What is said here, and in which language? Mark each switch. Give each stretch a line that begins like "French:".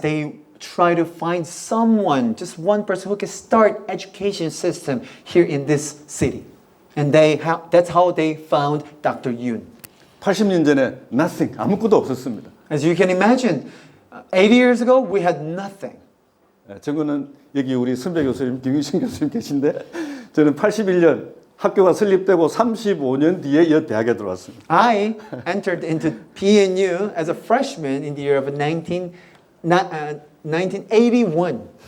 English: they try to find someone, just one person who can start education system here in this city, and that's how they found Dr. Yoon.
Korean: 80년 전에
English: nothing
Korean: 아무것도 없었습니다.
English: As you can imagine, 80 years ago we had nothing.
Korean: 저거는 여기 우리 선배 교수님 김유신 교수님 계신데 저는 81년 학교가 설립되고 35년 뒤에 이 대학에 들어왔습니다.
English: I entered into PNU as a freshman in the year of 1981.